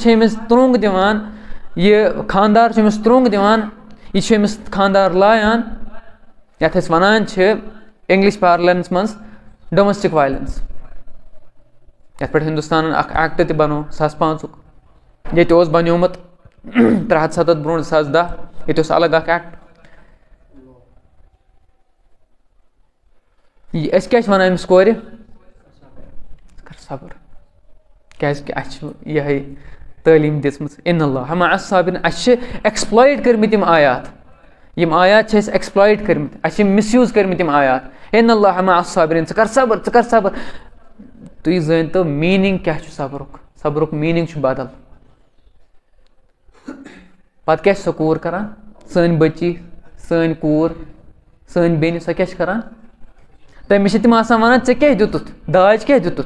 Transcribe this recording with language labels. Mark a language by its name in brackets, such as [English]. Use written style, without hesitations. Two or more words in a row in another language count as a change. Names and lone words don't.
[Kashmiri] چھِ أمِس ترٛوٚنٛگ دِوان یہِ خانٛدار چھُ أمِس ترٛوٚنٛگ دِوان یہِ چھُ أمِس خانٛدار لایان یَتھ أسۍ وَنان چھِ [English] English parlance [Kashmiri] منٛز [English] domestic violence [Kashmiri] یَتھ پٮ۪ٹھ ہِندُستانَن اَکھ ایٚکٹ تہِ بَنوو 2005 ییٚتہِ اوس بَنیومُت 307 برونٛٹھ 2010 ییٚتہِ اوس الگ اَکھ ایٚکٹ أسۍ کیٛاہ چھِ وَنان أمِس کورِ ژٕ کَر صبر کیٛازِکہِ اَسہِ چھُ یِہوٚے تعلیٖم دِژمٕژ [Arabic] اِن اللہ مع الصابرین. [Kashmiri] اَسہِ چھِ ایٚکٕسپلایِٹ کٔرمٕتۍ یِم آیات چھِ اَسہِ ایٚکٕسپلایِٹ کٔرمٕتۍ, اَسہِ چھِ مِس یوٗز کٔرمٕتۍ یِم آیات. [Arabic] اِن اللہ مع الصابرین, [Kashmiri] ژٕ کر صبر. تُہۍ زٲنۍتو میٖنِنٛگ کیٛاہ چھُ صبرُک میٖنِنٛگ چھُ بدل. پَتہٕ کیٛاہ چھِ سۄ کوٗر کران, سٲنۍ بٔچی سٲنۍ کوٗر سٲنۍ بیٚنہِ, سۄ کیٛاہ چھِ کران, تٔمِس چھِ تِم آسان وَنان ژےٚ کیٛاہ دیُتُتھ, داج کیٛاہ دیُتُتھ.